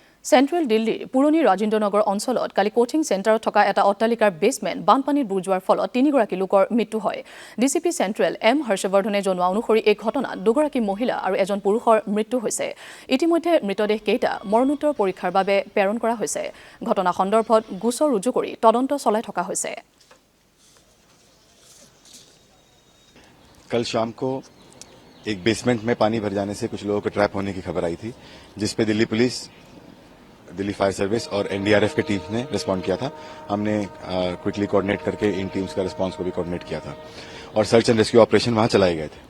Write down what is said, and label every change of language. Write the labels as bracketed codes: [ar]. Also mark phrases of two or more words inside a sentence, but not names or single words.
[as] চেণ্ট্ৰেল দিল্লীৰ পুৰণি ৰাজেন্দ্ৰনগৰ অঞ্চলত কালি [en] coaching centreত [as] থকা এটা অট্টালিকাৰ বেছমেণ্ট বানপানীত বুৰ যোৱাৰ ফলত 3 গৰাকী লোকৰ মৃত্যু হয়। ডিচিপি চেণ্ট্ৰেল এম হৰ্ষবৰ্ধনে জনোৱা অনুসৰি এই ঘটনাত 2 গৰাকী মহিলা আৰু এজন পুৰুষৰ মৃত্যু হৈছে। ইতিমধ্যে মৃতদেহ কেইটা মৰণোত্তৰ পৰীক্ষাৰ বাবে প্ৰেৰণ কৰা হৈছে। ঘটনা সন্দৰ্ভত গোচৰ ৰুজু কৰি তদন্ত চলাই থকা হৈছে। [hi] कल शाम को एक बेसमेंट में पानी भर जाने से कुछ लोगों को ट्रैप होने की खबर आई थी, जिस पे दिल्ली पुलिस, दिल्ली फायर सर्विस और एनडीआरएफ की टीम ने रिस्पॉन्ड किया था। हमने [en] quickly coordinate [hi] करके इन टीम्स का रिस्पांस को भी कोऑर्डिनेट किया था और [en] search and rescue operation [hi] वहां चलाए गए थे।